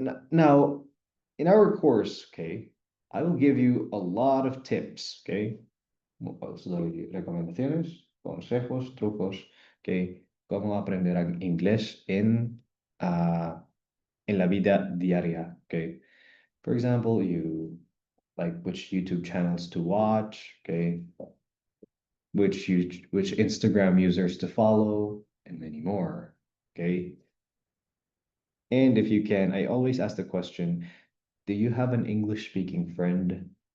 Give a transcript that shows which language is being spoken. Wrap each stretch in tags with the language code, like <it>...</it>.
<en>Now, in our course, okay, I will give you a lot of tips, okay?</en> <es>Os doy recomendaciones, consejos, trucos, okay? Cómo aprender inglés en la vida diaria, okay?</es> <en>For example, like which YouTube channels to watch, okay? Which Instagram users to follow, and many more, okay? And if you can, I always ask the question, do you have an English-speaking friend?</en>